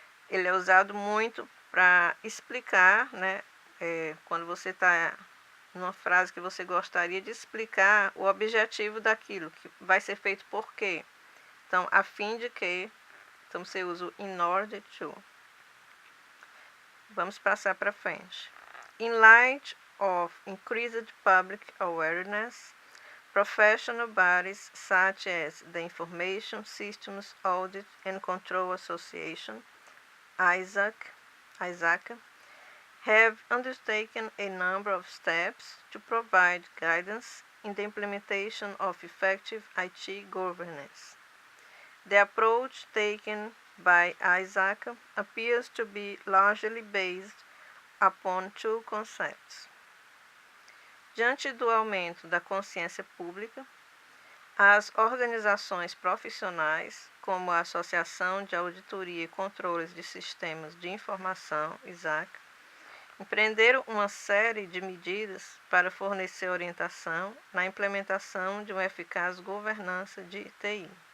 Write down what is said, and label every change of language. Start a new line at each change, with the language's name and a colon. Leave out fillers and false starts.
Portuguese: Ele é usado muito para explicar, né, quando você está numa frase que você gostaria de explicar o objetivo daquilo, que vai ser feito por quê. Então, a fim de que, então você usa o
English: in order to.
Portuguese: Vamos passar para frente.
English: In light of increased public awareness, professional bodies such as the Information Systems Audit and Control Association, ISAC, have undertaken a number of steps to provide guidance in the implementation of effective IT governance. The approach taken by ISAC appears to be largely based upon two concepts.
Portuguese: Diante do aumento da consciência pública, as organizações profissionais, como a Associação de Auditoria e Controles de Sistemas de Informação, ISAC, empreenderam uma série de medidas para fornecer orientação na implementação de uma eficaz governança de TI.